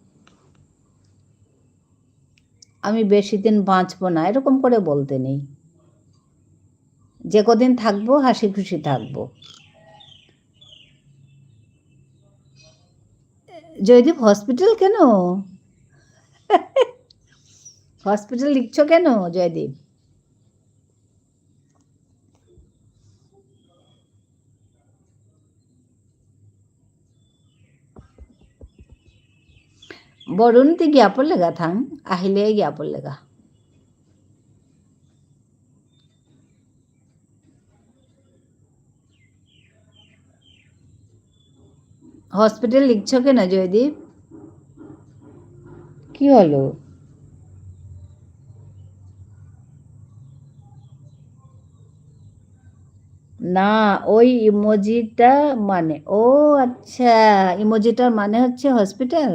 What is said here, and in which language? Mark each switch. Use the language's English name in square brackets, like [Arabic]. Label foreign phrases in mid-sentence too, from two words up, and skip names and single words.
[Bangla] আমি বেশি দিন বাঁচবো না, এরকম করে বলতে নেই। যে কদিন থাকবো হাসি খুশি থাকবো। জয়দীপ হসপিটাল কেন? হসপিটাল লিখছো কেন জয়দীপ? বৰুণতি জ্ঞাপন লেগা থাং, আহিলে জ্ঞাপন লেগা। হসপিটাল লিখছো কেন জয়দীপ? কি হলো? না, ওই ইমোজিটা মানে, ও আচ্ছা, ইমোজিটার মানে হচ্ছে হসপিটাল।